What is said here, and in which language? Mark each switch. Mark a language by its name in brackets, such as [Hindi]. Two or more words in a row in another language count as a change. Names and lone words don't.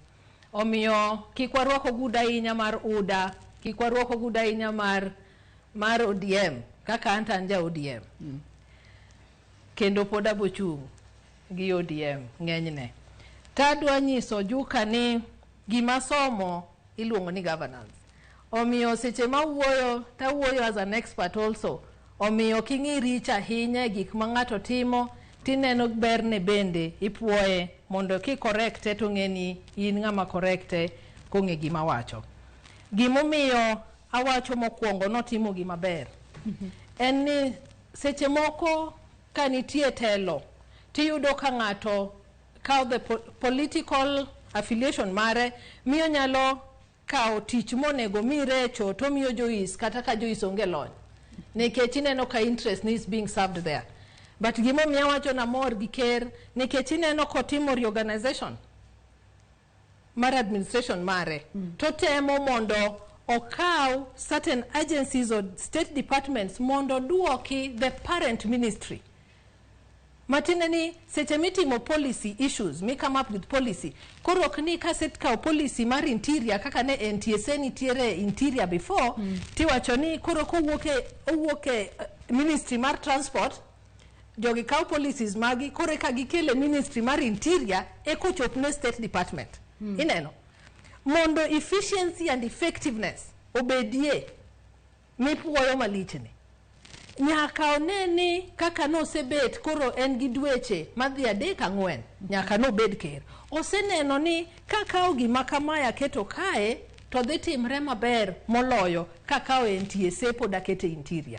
[Luo (Kenya and Tanzania)] Omiyo kik warwako guda ahinya mar UDA, kik warwako guda ahinya mar ODM kaka an ja-ODM kendo pod abochung' gi ODM ng'enyne. Tadwa nyiso Juka ni gima somo iluongo ni governance. Omiyo seche ma wuoyo tawuoyo [English] as an expert also. [Luo (Kenya and Tanzania)] Omiyo king'i richa ahinya gik ma ng'ato timo tineno berne bende ipuoye mondo ki correcte to ng'eni in ng'ama correcte kong'e gima wacho. Gimomiyo awacho mokwongo notimo gima ber. En ni seche moko kanitie telo tiyudo ka ng'ato kao [English] the political affiliation [Luo (Kenya and Tanzania)] mare miyo nyalo kao tich monego mirecho to miyo jois kata ka jois onge lony nikech ineno ka [English] interest is being served there. [Luo (Kenya and Tanzania)] But gimomiyo wacho na mor gi ker nikech ineno kotimo reorganization mar administration mare to temo mondo okaw [English] certain agencies or state departments [Luo (Kenya and Tanzania)] mondo duoki [English] the parent ministry. [Luo (Kenya and Tanzania)] Matine ni seche mitimo [English] policy issues, mi come up with policy. [Luo (Kenya and Tanzania)] Koro okni kaset kao policy mar interior kaka ne NTSA nitiere interior before, tiwacho ni koro kowuoke ministry mar transport, jogi kao policies magi, kore ka gikele ministry mar interior, eko chopne [English] state department. [Luo (Kenya and Tanzania)] Ineno. Mondo [English] efficiency and effectiveness [Luo (Kenya and Tanzania)] obedie mipuoyo malichni. Nyaka oneni kaka no sebet koro en gi dweche madhi 3-4 nyaka no bed ker. Oseneno ni kaka gima kamaya keto kae to dhi timre maber moloyo kaka NTSA poda kete interior.